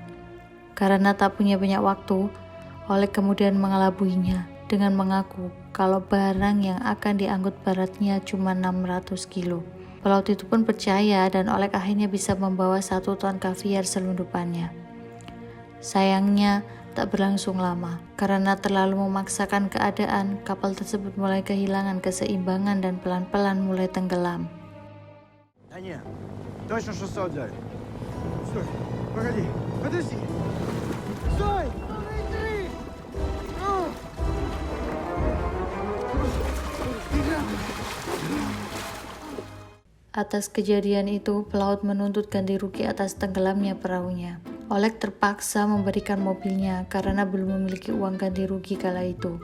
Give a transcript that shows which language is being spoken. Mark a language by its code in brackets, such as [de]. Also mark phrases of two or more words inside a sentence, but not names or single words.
[id] Karena tak punya banyak waktu, Oleg kemudian mengelabuinya dengan mengaku kalau barang yang akan diangkut beratnya cuma 600 kilo. Pelaut itu pun percaya dan Oleg akhirnya bisa membawa 1 ton kaviar selundupannya. Sayangnya, tak berlangsung lama. Karena terlalu memaksakan keadaan, kapal tersebut mulai kehilangan keseimbangan dan pelan-pelan mulai tenggelam. [ru] Да нет, точно 600 взяли. Стой, погоди, подожди. Стой! [id] Atas kejadian itu, pelaut menuntut ganti rugi atas tenggelamnya perahunya. Oleg terpaksa memberikan mobilnya karena belum memiliki uang ganti rugi kala itu.